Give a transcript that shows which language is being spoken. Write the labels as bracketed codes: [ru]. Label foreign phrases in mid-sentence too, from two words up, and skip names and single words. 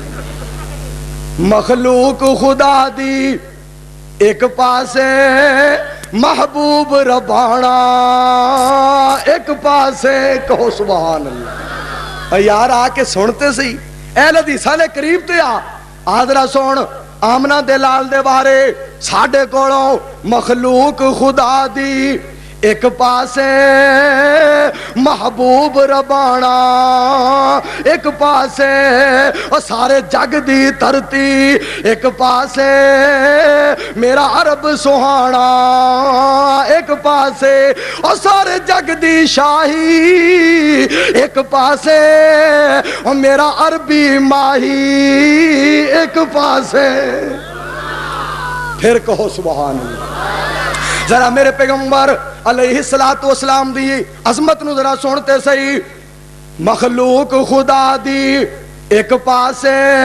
[pa] مخلوق خدا دی ایک پاسے محبوب ربانا ایک پاسے، کہو [ar] سبحان اللہ. [pa] یار آکے سنتے سی اہلے حدیثاں دے قریب تے آدرا سن آمنہ دے لال دے بارے ساڈے کولوں مخلوق خدا دی ایک پاسے محبوب ربانا، ایک پاسے او سارے جگ دی دھرتی، ایک پاسے میرا عرب سہانا، ایک پاسے او سارے جگ دی شاہی، ایک پاسے او میرا عربی ماہی، ایک پاسے پھر کہو [ar] سبحان اللہ۔ [pa] ذرا میرے پیغمبر [ar] علیہ السلام [pa] دی عظمت نو ذرا سنتے سہی، مخلوق خدا دی ایک پاسے،